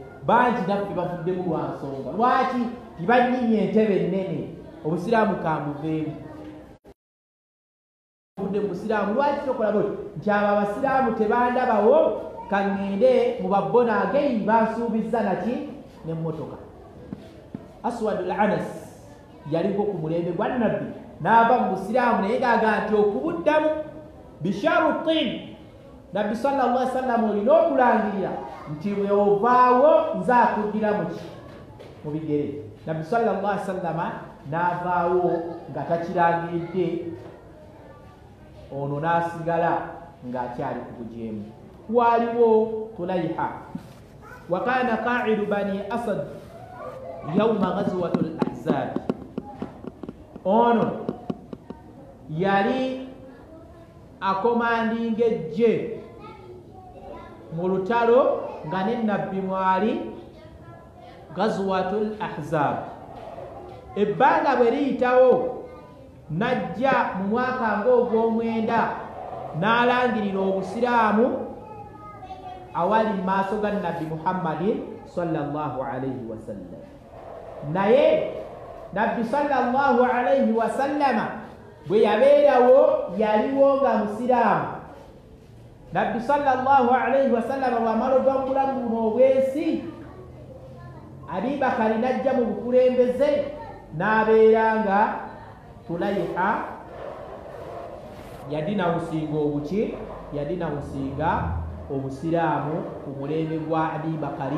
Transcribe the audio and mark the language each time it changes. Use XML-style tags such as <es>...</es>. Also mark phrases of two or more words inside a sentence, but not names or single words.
<lg>Bangi naffe bavuddemu lwa nsonga. Lwaki? Tibanyimye entebe ennene, obusiraamu kambuveemu. Bavudde mu busiraamu, lwaki tokola bwe nti abo abasiraamu tebandabawo, kaŋŋende mu babbonaageyi bansuubizza naki n'emmotoka. Aswad al-Anas yaliko ku mulembe gwa Nabbi n'ava mu busiraamu, naye ng'agamba nti okubuddamu bisharutin, Nabbi</lg> <ar>صلى الله عليه وسلم</ar> <lg>olina okulangirira nti bwe ovaawo nze akuddira mu ki, mu bigere. Nabbi</lg> <ar>صلى الله عليه وسلم</ar> <lg>n'avaawo nga takirangiridde, ono n'asigala ng'akyali ku bujeemu.</lg> <ar>Waaliwo طليحة وكان قائد بني أسد يوم غزوة الأحزاب.</ar> <lg>Ono yali akomandinga ejje mu lutalo nga ne Nabbi mwali</lg> <ar>غزوة الأحزاب.</ar> <lg>Ebbanga bwe liyitawo najja mu mwaka ng'ogw'omwenda n'alangirira obusiraamu awali mu maaso ga Nabbi Muhammadin</lg> <ar>صلى الله عليه وسلم.</ar> <lg>Naye Nabbi</lg> <ar>صلى الله عليه وسلم</ar> <lg>bwe yabeerawo yaliwo nga musiraamu. Nabbi</lg> <ar>صلى الله عليه وسلم</ar> <lg>bw'amala ova mu bulamu buno obwensi, Abi Bakari n'ajja mu bukulembeze n'abeera nga Tulayha yadinawusinga obuki, yadinawusinga obusiraamu ku mulembe gwa Abi Bakari.</lg>